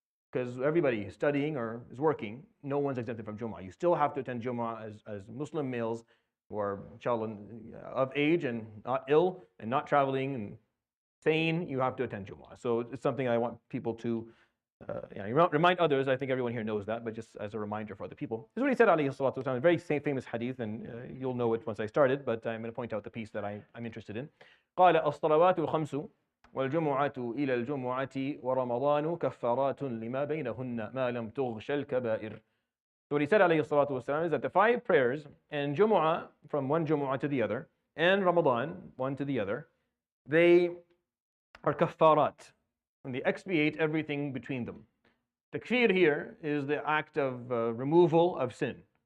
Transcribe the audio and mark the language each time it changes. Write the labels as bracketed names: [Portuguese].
[English] Because everybody is studying or is working, no one's exempted from Jumaah. You still have to attend Jumaah as Muslim males who are, inshallah, of age and not ill and not traveling and sane. You have to attend Jumaah. So it's something I want people to remind others. I think everyone here knows that, but just as a reminder for other people. This is what he said, alayhi salatu wasalam, a very famous hadith, and you'll know it once I started, but I'm going to point out the piece that I'm interested in. [Arabic] قال الصلوات الخمس والجمعة إلى الجمعة ورمضان كفارات لما بينهن ما لم تغش الكبائر. [English] So what he said, alayhi salatu wasalam, is that the 5 prayers and Jumu'ah, from one Jumu'ah to the other, and Ramadan, one to the other, they are kafarat, and they expiate everything between them. Takfir here is the act of removal of sin.